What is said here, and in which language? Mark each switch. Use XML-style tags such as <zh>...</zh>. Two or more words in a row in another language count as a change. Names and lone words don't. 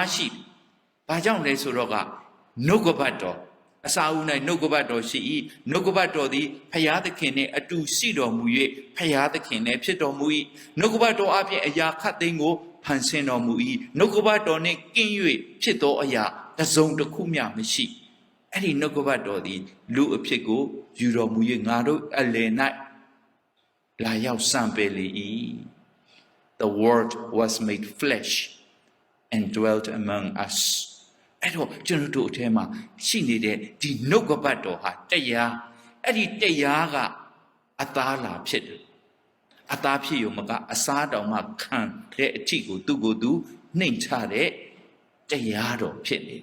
<my>ရှိဘာကြောင့်လဲဆိုတော့ကနှုတ်ကပတ်တော်အစာဦး၌နှုတ်ကပတ်တော်ရှိ၏နှုတ်ကပတ်တော်သည်ဖယားသခင်နှင့်အတူရှိတော်မူ၍ဖယားသခင်နှင့်ဖြစ်တော်မူ၏နှုတ်ကပတ်တော်အပြင်အရာခတ်သိမ်းကိုဖန်ဆင်းတော်မူ၏နှုတ်ကပတ်တော်နှင့်ကင်း၍ဖြစ် သောအရာတစ်စုံတစ်ခုမျှမရှိအဲ့ဒီနှုတ်ကပတ်တော်သည်လူအဖြစ်ကိုယူတော်မူ၍ငါတို့အလယ်၌လာရောက်စံပယ်လေ၏</my> <en>The word was made flesh and dwelt among us</en> <my>အဲ့တော့ကျွန်တော်တို့အထဲမှာရှိနေတဲ့ ဒီနှုတ်ကပတ်တော်ဟာတရားအဲ့ဒီတရားကအသားလာဖြစ်တယ်အသားဖြစ်ရုံမကအစားတောင်မှခံတဲ့အထီကိုသူ့ကိုယ်သူနှိမ်ချတဲ့တရားတော်ဖြစ်နေ</my>